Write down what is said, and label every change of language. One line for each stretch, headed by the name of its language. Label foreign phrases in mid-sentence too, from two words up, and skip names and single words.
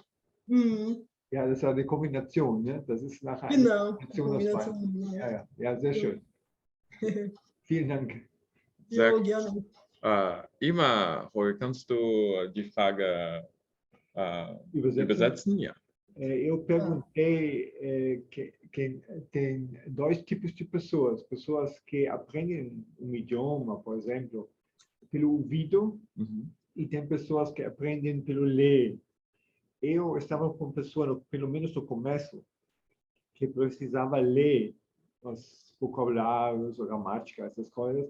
German: Ja, das ist ja eine Kombination, ne? Das ist nachher eine Kombination. Ja, sehr schön. Vielen Dank. Sehr Jo, gerne. Ima, Holger, kannst du die Frage übersetzen? Ja.
Portuguese: Eu perguntei que tem dois tipos de pessoas que aprendem idioma, por exemplo, pelo ouvido, e tem pessoas que aprendem pelo ler. Eu estava com pessoas, pelo menos no começo, que precisava ler os vocabulários, a gramática, essas coisas.